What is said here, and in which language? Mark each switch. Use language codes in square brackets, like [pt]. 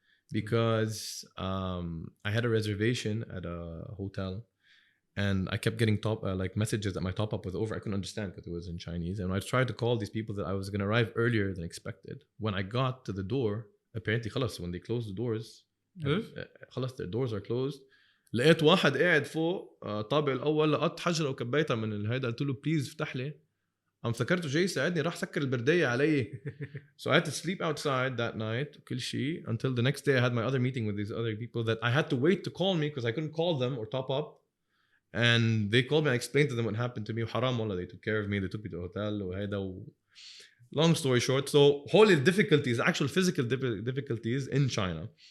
[en] Because I had a reservation at a hotel and I kept getting like messages that my top up was over. I couldn't understand because it was in Chinese. And I tried to call these people that I was going to arrive earlier than expected. When I got to the door, apparently when they closed the doors, their doors are closed. [ar] لقيت واحد قاعد فوق طابق الأول لقيت حجرة وكبيتها من الهيدا قلت له بليز افتح لي. I'm فكرته جاي يساعدني راح سكر البردية علي. [en] So I had to sleep outside that night [ar] كل شيء [en] until the next day I had my other meeting with these other people that I had to wait to call me because I couldn't call them or top up. And they called me and I explained to them what happened to me [ar] وحرام والله [en] they took care of me, they took me to a hotel [ar] وهيدا [en] long story short, so whole difficulties, actual physical difficulties in China.